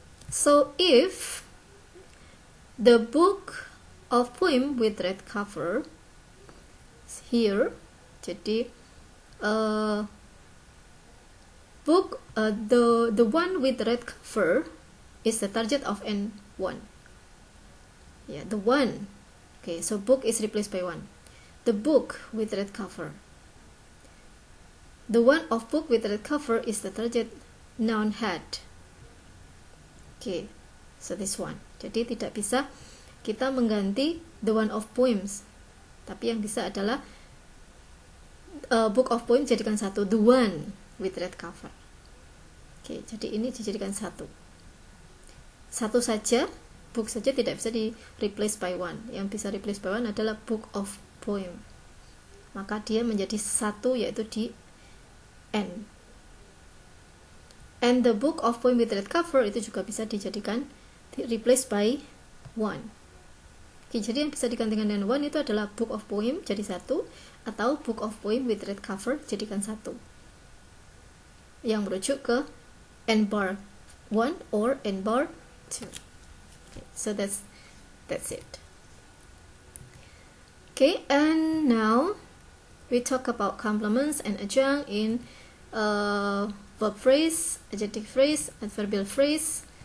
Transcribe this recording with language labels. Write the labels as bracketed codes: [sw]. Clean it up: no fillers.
[en] So if the book of poem with red cover here, [id] jadi [en] book the one with red cover is the target of N1. Yeah, the one. Okay, so book is replaced by one. The book with red cover. The one of book with red cover is the target noun had. Okay, so this one. [id] Jadi tidak bisa kita mengganti [en] the one of poems, [id] tapi yang bisa adalah [en] book of poems [id] jadikan satu, [en] the one with red cover. [id] Oke, jadi ini dijadikan satu saja, book saja tidak bisa di [en] replace by one. [id] Yang bisa [en] replace by one [id] adalah [en] book of poem, [id] maka dia menjadi satu, yaitu di N. [en] And the book of poem with red cover [id] itu juga bisa dijadikan [en] replace by one. [id] Oke, jadi yang bisa digantikan dengan one itu adalah book of poem jadi satu, atau [en] book of poem with red cover [id] jadikan satu, yang merujuk ke N bar 1 or N bar 2. [en] Okay, so that's it. Okay, and now we talk about complements and adjunct in verb phrase, adjective phrase, adverbial phrase.